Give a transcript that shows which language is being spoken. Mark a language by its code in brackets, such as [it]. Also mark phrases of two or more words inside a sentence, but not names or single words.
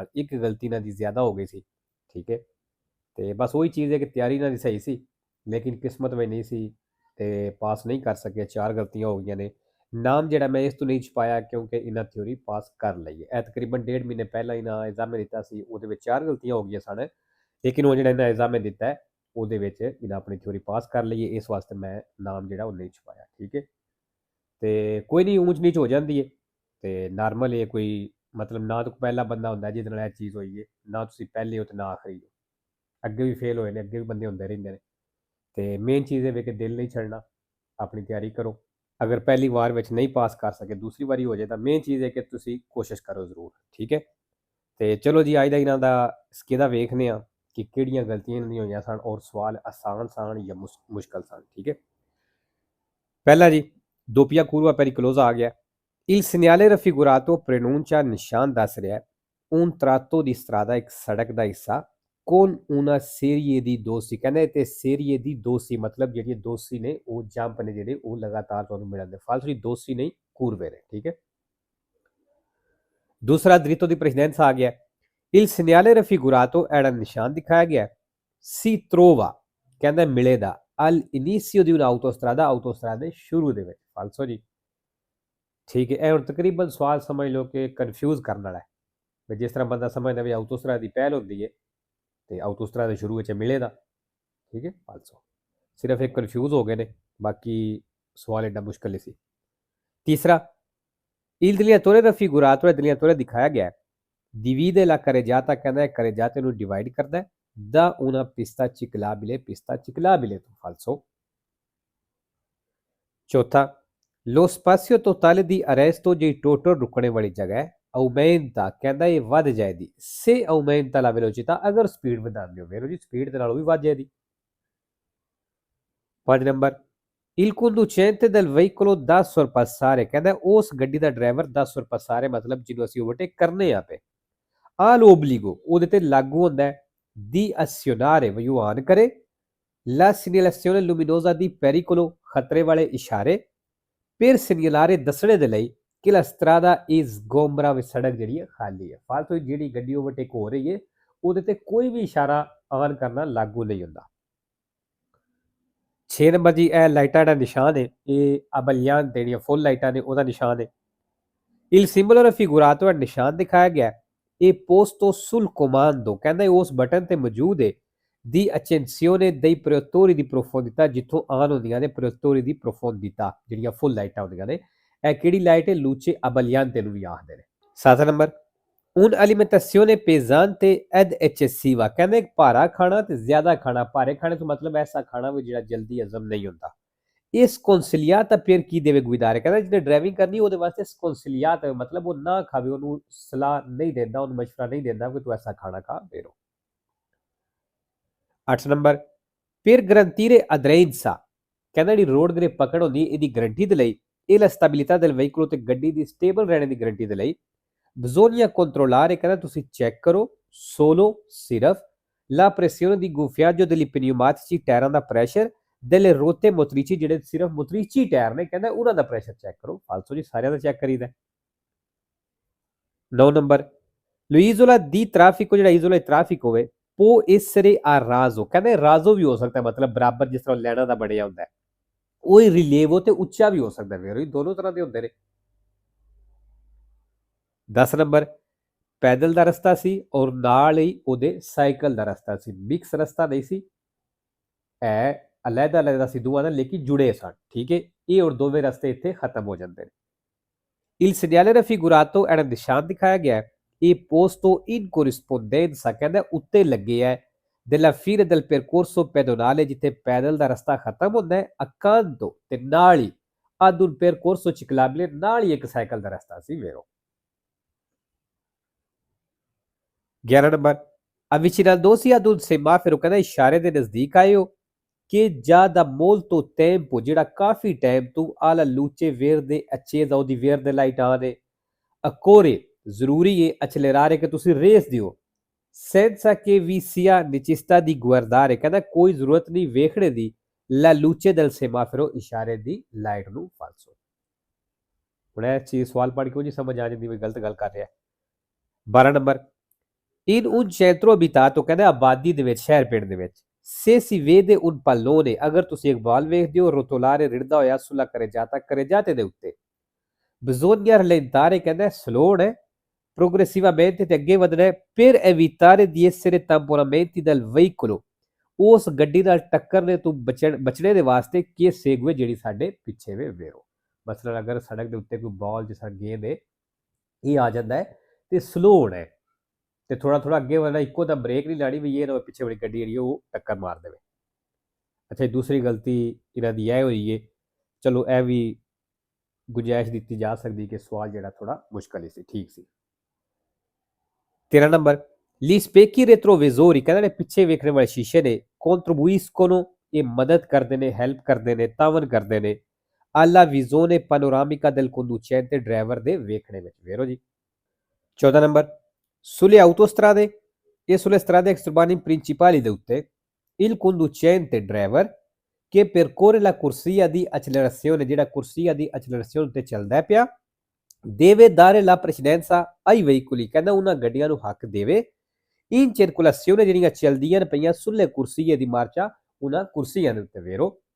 [pa] ਇੱਕ ਗਲਤੀ ਇਹਨਾਂ ਦੀ ਜ਼ਿਆਦਾ ਹੋ ਗਈ ਸੀ, ਠੀਕ ਹੈ। ਤੇ ਬਸ ਵਹੀ ਚੀਜ਼ ਹੈ ਕਿ ਤਿਆਰੀ ਇਹਨਾਂ ਦੀ ਸਹੀ ਸੀ, ਲੇਕਿਨ ਕਿਸਮਤ ਮੇਂ ਨਹੀਂ ਸੀ ਤੇ ਪਾਸ ਨਹੀਂ ਕਰ ਸਕੇ। 4 ਗਲਤੀਆਂ ਹੋ ਗਈਆਂ ਨੇ। ਨਾਮ ਜਿਹੜਾ ਮੈਂ ਇਸ ਤੋਂ ਨਹੀਂ ਛਪਾਇਆ ਕਿਉਂਕਿ ਇਹਨਾਂ ਥਿਊਰੀ ਪਾਸ ਕਰ ਲਈ ਹੈ। ਇਹ ਤਕਰੀਬਨ ਡੇਢ ਮਹੀਨੇ ਪਹਿਲਾ ਇਹਨਾਂ ਐਗਜ਼ਾਮ ਦਿੱਤਾ ਸੀ, ਉਹਦੇ ਵਿੱਚ 4 ਗਲਤੀਆਂ ਹੋ ਗਈਆਂ ਸਨ। लेकिन ਉਹ ਜਿਹੜਾ ਇਹਨਾਂ ਐਗਜ਼ਾਮ ਦਿੱਤਾ ਹੈ ਉਹਦੇ ਵਿੱਚ ਇਹਨਾਂ ਆਪਣੀ ਥਿਊਰੀ ਪਾਸ ਕਰ ਲਈ है। ਇਸ ਵਾਸਤੇ ਮੈਂ ਨਾਮ ਜਿਹੜਾ ਉਹ ਨਹੀਂ ਛਪਾਇਆ, ਠੀਕ ਹੈ। ਤੇ ਕੋਈ ਨਹੀਂ, ਊਂਚ ਨੀਚ ਹੋ ਜਾਂਦੀ ਹੈ ਤੇ ਨਾਰਮਲ ਹੈ। ਕੋਈ ਮਤਲਬ ਨਾ ਤਾਂ ਪਹਿਲਾ ਬੰਦਾ ਹੁੰਦਾ ਜਿਹਦੇ ਨਾਲ ਇਹ ਚੀਜ਼ ਹੋਈ ਹੈ, ਨਾ ਤੁਸੀਂ ਪਹਿਲੇ ਹੋ ਤੇ ਨਾ ਆਖਰੀ ਹੋ। ਅੱਗੇ ਵੀ ਫੇਲ ਹੋਏ ਨੇ, ਅੱਗੇ ਵੀ ਬੰਦੇ ਹੁੰਦੇ ਰਹਿੰਦੇ ਨੇ। ਤੇ ਮੇਨ ਚੀਜ਼ ਇਹ ਵੇ ਕਿ ਦਿਲ ਨਹੀਂ ਛੱਡਣਾ, ਆਪਣੀ ਤਿਆਰੀ ਕਰੋ। ਅਗਰ ਪਹਿਲੀ ਵਾਰ ਵਿੱਚ ਨਹੀਂ ਪਾਸ ਕਰ ਸਕੇ, ਦੂਸਰੀ ਵਾਰੀ ਹੋ ਜਾਏ ਤਾਂ ਮੇਨ ਚੀਜ਼ ਹੈ ਕਿ ਤੁਸੀਂ ਕੋਸ਼ਿਸ਼ ਕਰੋ ਜ਼ਰੂਰ, ਠੀਕ ਹੈ। ਤੇ ਚਲੋ ਜੀ, ਅੱਜ ਦਾ ਇਹਨਾਂ ਦਾ ਸਕੇਦਾ ਵੇਖਦੇ ਹਾਂ ਕਿ ਕਿਹੜੀਆਂ ਗਲਤੀਆਂ ਇਹਨਾਂ ਦੀਆਂ ਹੋਈਆਂ ਸਨ ਔਰ ਸਵਾਲ ਆਸਾਨ ਸਨ ਜਾਂ ਮੁਸ਼ਕਲ ਸਨ, ਠੀਕ ਹੈ। ਪਹਿਲਾ ਜੀ, [it] doppia curva pericolosa a ਗਿਆ। Il segnale raffigurato preannuncia [pa] ਨਿਸ਼ਾਨ ਦੱਸ ਰਿਹਾ [it] un tratto di strada, [pa] ਇੱਕ ਸੜਕ ਦਾ ਹਿੱਸਾ [it] con una serie di dossi। [pa] ਕਹਿੰਦੇ ਤੇ [it] serie di dossi [pa] ਮਤਲਬ ਜਿਹੜੀਆਂ ਦੋਸੀ ਨੇ ਉਹ ਜੰਪ ਨੇ ਜਿਹੜੇ ਉਹ ਲਗਾਤਾਰ ਤੁਹਾਨੂੰ ਮਿਲਣਗੇ। ਫਾਲਤੂ ਦੀ ਦੋਸੀ ਨਹੀਂ, curve ਨੇ, ਠੀਕ ਹੈ। दूसरा [it] dritto di precedenza [pa] ਆ ਗਿਆ। [it] Il segnale raffigurato era [pa] ਨਿਸ਼ਾਨ ਦਿਖਾਇਆ ਗਿਆ [it] si trova, [pa] ਕਹਿੰਦਾ ਮਿਲੇਗਾ [it] al inizio di un'autostrada, [pa] autostrada ਦੇ ਸ਼ੁਰੂ ਦੇ ਵਿੱਚ। ਫਾਲਸੋ ਜੀ, ਠੀਕ ਹੈ। ਇਹ ਹੁਣ ਤਕਰੀਬਨ ਸਵਾਲ ਸਮਝ ਲਓ ਕਿ ਕਨਫਿਊਜ਼ ਕਰਨ ਵਾਲਾ ਹੈ ਵੀ ਜਿਸ ਤਰ੍ਹਾਂ ਬੰਦਾ ਸਮਝਦਾ ਵੀ ਆਊਟੋਸਟਰਾ ਦੀ ਪਹਿਲ ਹੁੰਦੀ ਹੈ ਤੇ ਆਊਟੋਸਟਰਾ ਦੇ ਸ਼ੁਰੂ ਵਿੱਚ ਮਿਲੇਗਾ, ਠੀਕ ਹੈ। ਫਾਲਸੋ, ਸਿਰਫ ਇੱਕ ਕਨਫਿਊਜ਼ ਹੋ ਗਏ ਨੇ, ਬਾਕੀ ਸਵਾਲ ਐਡਾ ਮੁਸ਼ਕਲ ਨਹੀਂ ਸੀ। ਤੀਸਰਾ, [it] il dilatore raffigurato [pa] ਹੈ dilatore ਦਿਖਾਇਆ ਗਿਆ [it] divide la carreggiata, [pa] ਕਹਿੰਦਾ ਹੈ carreggiate ਨੂੰ ਡਿਵਾਈਡ ਕਰਦਾ ਹੈ [it] da una pista ciclabile [pa] ਤੋਂ। ਫਾਲਸੋ। ਚੌਥਾ, [it] lo spazio totale di arresto [pa] ਜਿਹੜੀ ਟੋਟਲ ਰੁਕਣੇ ਵਾਲੀ ਜਗ੍ਹਾ ਹੈ [it] aumenta, [pa] ਕਹਿੰਦਾ ਇਹ ਵੱਧ ਜਾਏਗੀ [it] se aumenta la velocità, [pa] ਅਗਰ ਸਪੀਡ ਵਧਾਉਂਦੇ ਹੋ। ਵੇਖੋ ਜੀ, ਸਪੀਡ ਦੇ ਨਾਲ ਉਹ ਵੀ ਵੱਧ ਜਾਏਗੀ। 5 ਨੰਬਰ, [it] il conducente del veicolo da sorpassare, [pa] ਕਹਿੰਦਾ ਉਸ ਗੱਡੀ ਦਾ ਡਰਾਈਵਰ ਦਾ sorpassare ਮਤਲਬ ਜਿਹਨੂੰ ਅਸੀਂ ਓਵਰਟੇਕ ਕਰਨੇ ਆ ਪਏ [it] ha l'obbligo, [pa] ਉਹਦੇ ਤੇ ਲਾਗੂ ਹੁੰਦਾ ਹੈ [it] di azionare, [pa] ਵੀ ਉਹ ਆਨ ਕਰੇ [it] la segnalazione luminosa di pericolo, [pa] ਖਤਰੇ ਵਾਲੇ ਇਸ਼ਾਰੇ [it] per segnalare, [pa] ਦੱਸਣੇ ਦੇ ਲਈ ਕਿ [it] la strada is gombra, [pa] ਵੀ ਸੜਕ ਜਿਹੜੀ ਹੈ ਖਾਲੀ ਹੈ। ਫਾਲਤੂ ਜਿਹੜੀ ਗੱਡੀ ਓਵਰਟੇਕ ਹੋ ਰਹੀ ਹੈ ਉਹਦੇ ਤੇ ਕੋਈ ਵੀ ਇਸ਼ਾਰਾ ਆਨ ਕਰਨਾ ਲਾਗੂ ਨਹੀਂ ਹੁੰਦਾ। 6 ਨੰਬਰ ਜੀ, ਇਹ ਲਾਈਟਾਂ ਦਾ ਨਿਸ਼ਾਨ ਹੈ, ਇਹ ਅਬਲਿਆਨ ਜਿਹੜੀਆਂ ਫੁੱਲ ਲਾਈਟਾਂ ਨੇ ਉਹਦਾ ਨਿਸ਼ਾਨ ਹੈ। [it] il simbolo raffigurato, [pa] ਨਿਸ਼ਾਨ ਦਿਖਾਇਆ ਗਿਆ ਇਹ [it] posto sul comando, [pa] ਕਹਿੰਦਾ ਉਸ ਬਟਨ ਤੇ ਮੌਜੂਦ ਹੈ [it] di accensione dei proiettori di profondità, [pa] ਜਿੱਥੋਂ ਆਨ ਹੁੰਦੀਆਂ ਨੇ [it] proiettori di profondità, [pa] ਜਿਹੜੀਆਂ ਫੁੱਲ ਲਾਈਟਾਂ ਹੁੰਦੀਆਂ ਨੇ। ਇਹ ਕਿਹੜੀ ਲਾਈਟ ਹੈ? [it] luce abbagliante [pa] ਨੂੰ ਵੀ ਆਖਦੇ ਨੇ। 7 ਨੰਬਰ, [it] un'alimentazione pesante ed eccessiva, [pa] ਕਹਿੰਦੇ ਭਾਰਾ ਖਾਣਾ ਤੇ ਜ਼ਿਆਦਾ ਖਾਣਾ। ਭਾਰੇ ਖਾਣੇ ਤੋਂ ਮਤਲਬ ਐਸਾ ਖਾਣਾ ਵੀ ਜਿਹੜਾ ਜਲਦੀ ਹਜ਼ਮ ਨਹੀਂ ਹੁੰਦਾ। ਇਹ ਸਕੌਂਸਿਲਿਆਤਾ ਫਿਰ ਕੀ ਦੇਵੇ ਗੁਜ਼ਾਰੇ, ਕਹਿੰਦਾ ਜਿਹਨੇ ਡਰਾਈਵਿੰਗ ਕਰਨੀ ਉਹਦੇ ਵਾਸਤੇ ਸਕੌਂਸਿਲਿਆਤ ਮਤਲਬ ਉਹ ਨਾ ਖਾਵੇ, ਉਹਨੂੰ ਸਲਾਹ ਨਹੀਂ ਦਿੰਦਾ, ਉਹਨੂੰ ਮਸ਼ਵਰਾ ਨਹੀਂ ਦਿੰਦਾ ਕਿ ਤੂੰ ਐਸਾ ਖਾਣਾ ਖਾ ਫੇਰੋ। 8 ਨੰਬਰ, ਫਿਰ ਗਰੰਟੀਰੇ ਅਦਰੈਂਸਾ, ਕਹਿੰਦਾ ਜਿਹੜੀ ਰੋਡ ਗ੍ਰਿਪ ਪਕੜ ਹੁੰਦੀ ਇਹਦੀ ਗਰੰਟੀ ਦੇ ਲਈ ਇਹ ਲਾ ਸਟੈਬਿਲਿਟà [it] del veicolo, [pa] ਤੇ ਗੱਡੀ ਦੀ ਸਟੇਬਲ ਰਹਿਣ ਦੀ ਗਰੰਟੀ ਦੇ ਲਈ [it] bisogna controllare, [pa] ਕਹਿੰਦਾ ਤੁਸੀਂ ਚੈੱਕ ਕਰੋ [it] solo, ਸਿਰਫ la pressione di gonfiaggio degli pneumatici, [pa] ਟਾਇਰਾਂ ਦਾ ਪ੍ਰੈਸ਼ਰ [it] delle ruote motrici, [pa] ਜਿਹੜੇ ਸਿਰਫ ਮੋਤਰੀਚੀ ਟਾਇਰ ਨੇ, ਕਹਿੰਦਾ ਉਹਨਾਂ ਦਾ ਪ੍ਰੈਸ਼ਰ ਚੈੱਕ ਕਰੋ। ਫਾਲਤੂ ਜੀ, ਸਾਰਿਆਂ ਦਾ ਚੈੱਕ ਕਰੀਦਾ। 9 ਨੰਬਰ, [it] l'isola di traffico, ਜਿਹੜਾ isola di traffico ਹੋਵੇ può essere a raso, [pa] ਕਹਿੰਦੇ ਰਾਜ਼ੋ ਵੀ ਹੋ ਸਕਦਾ, ਮਤਲਬ ਬਰਾਬਰ, ਜਿਸ ਤਰ੍ਹਾਂ ਲੈਣਾ ਦਾ ਬਣਿਆ ਹੁੰਦਾ ਹੈ। ਉਹ ਰਿਲੇਵੋ ਤੇ ਉੱਚਾ ਵੀ ਹੋ ਸਕਦਾ, ਵੇਰੋ ਦੋਨੋਂ ਤਰ੍ਹਾਂ ਦੇ ਹੁੰਦੇ ਨੇ। 10 ਨੰਬਰ, ਪੈਦਲ ਦਾ ਰਸਤਾ ਸੀ ਔਰ ਨਾਲ ਹੀ ਉਹਦੇ ਸਾਈਕਲ ਦਾ ਰਸਤਾ ਸੀ, ਮਿਕਸ ਰਸਤਾ ਨਹੀਂ ਸੀ। ਇਹ ਅਲੱਗਾ ਅਲੱਗਾ ਸੀ ਦੋਵਾਂ ਦਾ, ਲੇਕਿਨ ਜੁੜੇ ਸਨ, ਠੀਕ ਹੈ। ਇਹ ਔਰ ਦੋਵੇਂ ਰਸਤੇ ਇੱਥੇ ਖਤਮ ਹੋ ਜਾਂਦੇ ਨੇ। [it] il segnale raffigurato era [pa] ਨਿਸ਼ਾਨ ਦਿਖਾਇਆ ਗਿਆ ਇਹ [it] posto in corrispondenza, [pa] ਕਹਿੰਦਾ ਉੱਤੇ ਲੱਗੇ ਹੈ [it] della fine del percorso pedonale, [pa] ਜਿੱਥੇ ਪੈਦਲ ਦਾ ਰਸਤਾ ਖਤਮ ਹੁੰਦਾ ਹੈ accanto, ਤੇ ਨਾਲ ਹੀ [it] ad un percorso ciclabile, [pa] ਨਾਲ ਹੀ ਇੱਕ ਸਾਈਕਲ ਦਾ ਰਸਤਾ ਸੀ। ਵੇਰੋ 11 ਨੰਬਰ, [it] avvicinandosi ad un semaforo, [pa] ਕਹਿੰਦਾ ਇਸ਼ਾਰੇ ਦੇ ਨਜ਼ਦੀਕ ਆਏ ਹੋ [it] che già da molto tempo, [pa] ਜਿਹੜਾ ਕਾਫੀ ਟਾਈਮ ਤੋਂ [it] alla luce verde accesa, [pa] ਉਹਦੀ verde ਲਾਈਟ ਆਨ ਹੈ। [it] occorre, [pa] ਜ਼ਰੂਰੀ ਹੈ [it] accelerare, [pa] ਕਿ ਤੁਸੀਂ ਰੇਸ ਦਿਓ [it] senza che vi sia necessità di guardare, [pa] ਕਹਿੰਦਾ ਕੋਈ ਜ਼ਰੂਰਤ ਨਹੀਂ ਵੇਖਣੇ ਦੀ [it] La luce del semaforo [pa] ਇਸ਼ਾਰੇ ਦੀ ਲਾਈਟ ਨੂੰ ਫਾਲਸੋ। ਹੁਣ ਇਹ ਚੀਜ਼ ਸਵਾਲ ਪੜ੍ਹ ਕੇ ਉਹ ਜੀ ਸਮਝ ਆ ਜਾਂਦੀ ਵੀ ਗਲਤ ਗੱਲ ਕਰ ਰਿਹਾ। 12 ਨੰਬਰ [it] in un centro abitato [pa] ਕਹਿੰਦੇ ਆਬਾਦੀ ਦੇ ਵਿੱਚ ਸ਼ਹਿਰ ਪਿੰਡ ਦੇ ਵਿੱਚ [it] se si vede un pallone [pa] ਅਗਰ ਤੁਸੀਂ ਇੱਕ ਬਾਲ ਵੇਖਦੇ ਹੋ rotolare ਰਿੜਦਾ ਹੋਇਆ [it] sulla carreggiata [pa] carreggiate ਦੇ ਉੱਤੇ [it] bisogna rallentare [pa] ਕਹਿੰਦਾ ਸਲੋ ਹੈ progressivamente ਤੇ ਅੱਗੇ ਵਧਣਾ ਹੈ [it] per evitare di essere tamponamenti del veicolo [pa] ਉਸ ਗੱਡੀ ਨਾਲ ਟੱਕਰਨੇ ਤੋਂ ਬਚਣੇ ਦੇ ਵਾਸਤੇ ਕਿ ਸੇਗਵੇ ਜਿਹੜੀ ਸਾਡੇ ਪਿੱਛੇ ਵੇ ਵੇਰੋ ਮਸਲਨ ਅਗਰ ਸੜਕ ਦੇ ਉੱਤੇ ਕੋਈ ਬਾਲ ਜਿਸ ਤਰ੍ਹਾਂ ਗੇਂਦ ਹੈ ਇਹ ਆ ਜਾਂਦਾ ਹੈ ਤੇ ਸਲੋ ਹੋਣਾ ਹੈ ਤੇ ਥੋੜਾ ਥੋੜਾ ਅੱਗੇ ਵਧਣਾ ਇੱਕੋ ਦਮ ਬ੍ਰੇਕ ਨਹੀਂ ਲਾਣੀ ਵੀ ਇਹ ਨਾ ਪਿੱਛੇ ਵਾਲੀ ਗੱਡੀ ਜਿਹੜੀ ਉਹ ਟੱਕਰ ਮਾਰ ਦੇਵੇ। ਅੱਛਾ ਦੂਸਰੀ ਗਲਤੀ ਇਹਨਾਂ ਦੀ ਇਹ ਹੋਈ ਹੈ ਚਲੋ ਇਹ ਵੀ ਗੁੰਜਾਇਸ਼ ਦਿੱਤੀ ਜਾ ਸਕਦੀ ਕਿ ਸਵਾਲ ਜਿਹੜਾ ਥੋੜਾ ਮੁਸ਼ਕਲ ਹੀ ਸੀ ਠੀਕ ਸੀ। 13 ਨੰਬਰ [it] gli specchi retrovisori [pa] ਕਹਿੰਦੇ ਨੇ ਪਿੱਛੇ ਵੇਖਣ ਵਾਲੇ ਸ਼ੀਸ਼ੇ ਨੇ contribuiscono ਇਹ ਮਦਦ ਕਰਦੇ ਨੇ ਹੈਲਪ ਕਰਦੇ ਨੇ ਤਾਵਨ ਕਰਦੇ ਨੇ [it] alla visione panoramica del conducente [pa] ਡਰਾਈਵਰ ਦੇ ਵੇਖਣੇ ਵਿੱਚ ਵੇਰੋ ਜੀ। 14 ਨੰਬਰ [it] sulle autostrade e sulle strade extraurbane principali [pa] ਦੇ ਉੱਤੇ [it] il conducente driver che percorre la corsia di accelerazione [pa] ਜਿਹੜਾ [it] corsia di accelerazione [pa] ਤੇ ਚੱਲਦਾ ਪਿਆ [it] deve dare la precedenza ai veicoli [pa] ਕਹਿੰਦਾ ਉਹਨਾਂ ਗੱਡੀਆਂ ਨੂੰ ਹੱਕ ਦੇਵੇ [it] in circolazione [pa] ਜਿਹੜੀਆਂ ਚੱਲਦੀਆਂ ਪਈਆਂ [it] sulle corsie di marcia [pa] ਉਹਨਾਂ ਕੁਰਸੀਆਂ ਦੇ ਉੱਤੇ ਵੇਰੋ।